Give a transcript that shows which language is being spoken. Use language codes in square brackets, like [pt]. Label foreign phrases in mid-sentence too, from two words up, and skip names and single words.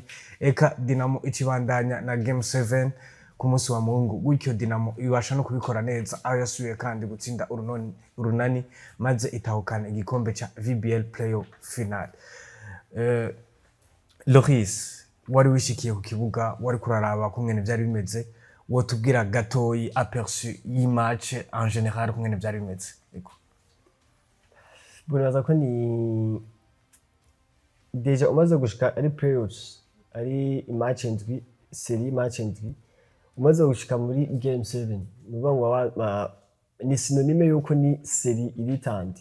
[rn] Eka Dynamo ikibandanya na game 7 ku munsi wa Mungu, gutyo Dynamo ibasha no kubikora neza aho yasubiye kandi gutsinda urunani maze itahukana igikombe cha VBL [en] playoff final. [rn] Loris, wari wishikiye ku kibuga wari kuraraba kumwene byari bimeze, wotubwira gatoyi aperçu y'match [fr] en général [rn] kumwene byari bimeze? Buraza ko ni deja umaze gushika ari playoffs ari match ndwi série match ndwi umaze gushika muri game 7 nuvuga ngo ni synonyme yuko ni série iritandi.